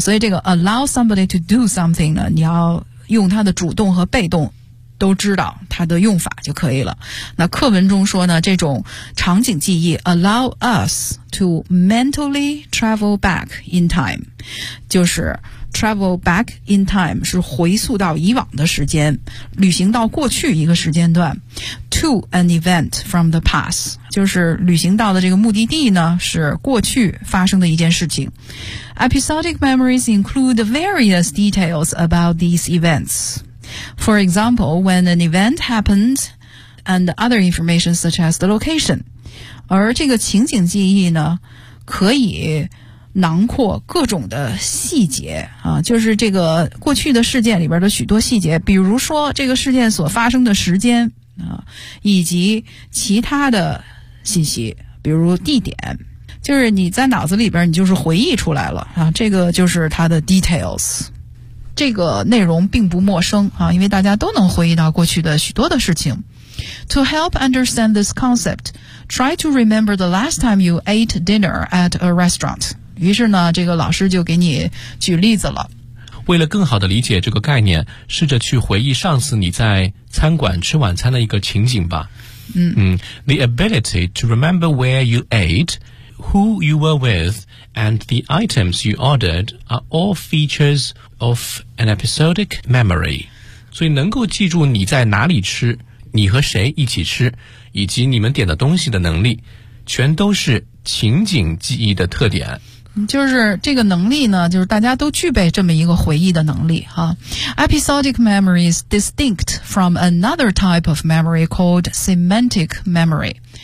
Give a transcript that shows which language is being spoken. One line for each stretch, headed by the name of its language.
Chinese: 所以这个
English: allow somebody to do something
Chinese: 呢，你要用它的主动和被动都知道它的用法就可以了。那课文中说呢，这种场景记忆
English: allow us to mentally travel back in time，
Chinese: 就是
English: travel back in time
Chinese: 是回溯到以往的时间，旅行到过去一个时间段，
English: to an event from the past
Chinese: 就是旅行到的这个目的地呢是过去发生的一件事情。
English: Episodic memories include various details about these eventsFor example, when an event happened and other information such as the location.
Chinese: 而这个情景记忆呢可以囊括各种的细节、就是这个过去的事件里边的许多细节，比如说这个事件所发生的时间、以及其他的信息，比如地点，就是你在脑子里边你就是回忆出来了、这个就是它的 details。这个内容并不陌生啊，因为大家都能回忆到过去的许多的事情。
English: To help understand this concept, try to remember the last time you ate dinner at a restaurant.
Chinese: 于是呢，这个老师就给你举例子了。为了更好的理解这个概念，试着去回忆上次你在餐馆吃晚餐的一个情景吧。
English: The ability to remember where you ate, who you were with,And the items you ordered are all features of an episodic memory.
Chinese: 所以能够记住你在哪里吃，你和谁一起吃，以及你们点的东西的能力，全都是情景记忆的特点。就是这个能力呢，就是大家都具备这么一个回忆的能力哈。
English: Episodic memory is distinct from another type of memory called semantic memory.